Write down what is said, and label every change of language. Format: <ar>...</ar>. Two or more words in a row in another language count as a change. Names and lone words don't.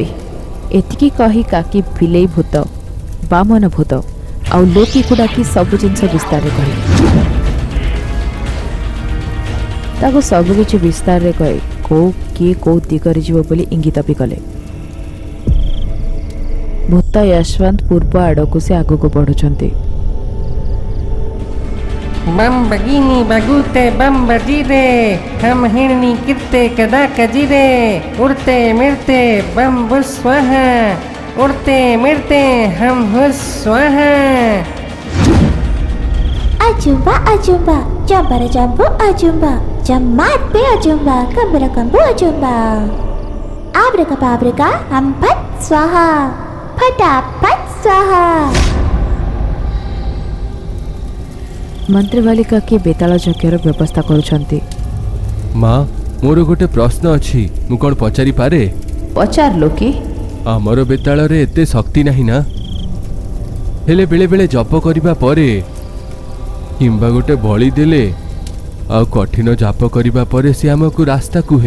<or>ଏତିକି କହି କାକି ବିଲେଇ ଭୂତ, ବାମନ ଭୂତ ଆଉ ଲୋକିକୁ ଡାକି ସବୁ ଜିନିଷ ବିସ୍ତାରରେ କହିଲେ। ତାକୁ ସବୁକିଛି ବିସ୍ତାରରେ କହି କିଏ କୋଉ ଦିଗରେ ଯିବ ବୋଲି ଇଙ୍ଗିତ ବି କଲେ। ଭୂତ ୟଶବନ୍ତ ପୂର୍ବ ଆଡ଼କୁ ସେ ଆଗକୁ ବଢ଼ୁଛନ୍ତି।</or> <hi>बम बगीनी बगूते बम बजीरे, हम हिरनी किरते कदा कजीरे, उड़ते मिरते बम बुस्वाहा, उड़ते मिरते हम हुस्वाहा। अजुम्बा अजुम्बा, जम्बर जम्बो अजुम्बा, जम्मात पे अजुम्बा, कम्बर कम्बो अजुम्बा, आब्रका बाब्रका हम फट स्वाहा, फटाफट स्वाहा।</hi> <or>ମନ୍ତ୍ରୀବାଲି କାକି ବେତାଳ ଯଜ୍ଞର ବ୍ୟବସ୍ଥା କରୁଛନ୍ତି। ମା, ମୋର ଗୋଟେ ପ୍ରଶ୍ନ ଅଛି, ମୁଁ କ'ଣ ପଚାରିପାରେ? ପଚାର ଲୋକି। ଆମର ବେତାଳରେ ଏତେ ଶକ୍ତି ନାହିଁ ନା? ହେଲେ ବେଳେବେଳେ ଜପ କରିବା ପରେ କିମ୍ବା ଗୋଟେ ବଳି ଦେଲେ ଆଉ କଠିନ ଜାପ କରିବା ପରେ ସେ ଆମକୁ ରାସ୍ତା କୁହେ।</or>